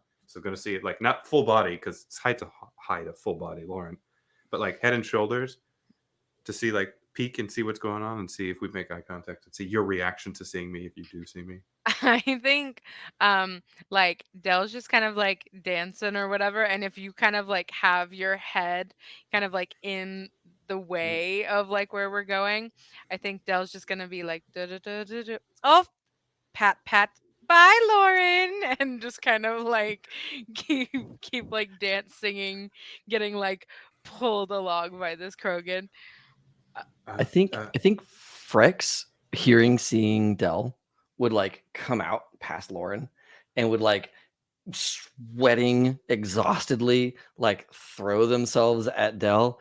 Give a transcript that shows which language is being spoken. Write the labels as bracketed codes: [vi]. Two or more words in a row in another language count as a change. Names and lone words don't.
[en] So I'm gonna see it like not full body because it's hard to hide a full body Lauren, but like head and shoulders to see like peek and see what's going on and see if we make eye contact and see your reaction to seeing me if you do see me. I think like Dell's just kind of like dancing or whatever, and if you kind of like have your head kind of like in the Mm. way of like where we're going, I think Dell's just gonna be like "Duh, duh, duh, duh, duh." Oh, pat pat, bye Lauren, and just kind of like keep like dance singing, getting like pulled along by this Krogan. I think Uh, I think Frex hearing seeing Dell would like come out past Lauren and would like sweating exhaustedly like throw themselves at Dell.